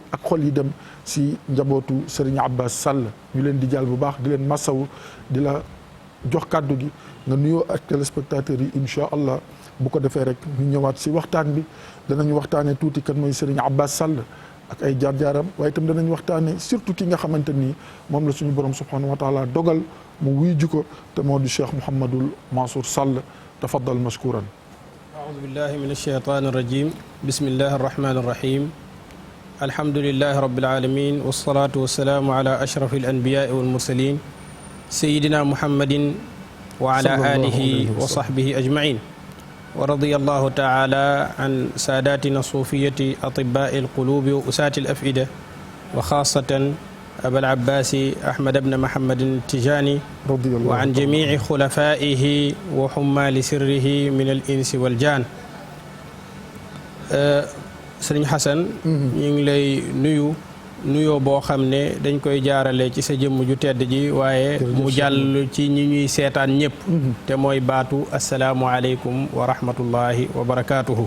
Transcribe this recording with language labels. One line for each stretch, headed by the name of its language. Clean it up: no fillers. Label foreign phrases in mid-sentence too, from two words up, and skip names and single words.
Wolof: ak xol yi dem si njabootu Serigne Abbas Sall ñu leen di jaal bu baax di leen massawu di la jox kàddu gi nga nuyoo ak téléspectateurs yi
Arabic: إن شاء الله
Wolof: bu ko defee rek ñu ñëwaat si waxtaan bi danañ waxtaanee tuuti kan mooy Serigne Abbas Sall ak ay jaar-jaaram waaye itam danañ waxtaanee surtout ki nga xamante ni moom la suñu borom
Arabic: سبحانه وتعالى
Wolof: dogal mu wuy ji ko te moo di Cheikh Mouhamadul Mansour Sall
Arabic: تفضل مشكورا. أعوذ بالله من الشيطان الرجيم بسم الله الرحمن الرحيم الحمد لله رب العالمين والصلاة والسلام على أشرف الأنبياء والمرسلين سيدنا محمد وعلى آله وصحبه أجمعين ورضي الله تعالى عن ساداتنا الصوفية أطباء القلوب وأساة الأفئدة وخاصة أبا العباس أحمد بن محمد التجاني وعن جميع خلفائه وحمال سره من الإنس والجان
Wolof: Sëriñ Xasan ñu ngi lay nuyoo boo xam ne dañ koy jaarale ci sa jëmm ju tedd ji waaye mu jàll ci ñi ñuy seetaan ñëpp te mooy baatu
Arabic: السلام عليكم ورحمة الله وبركاته.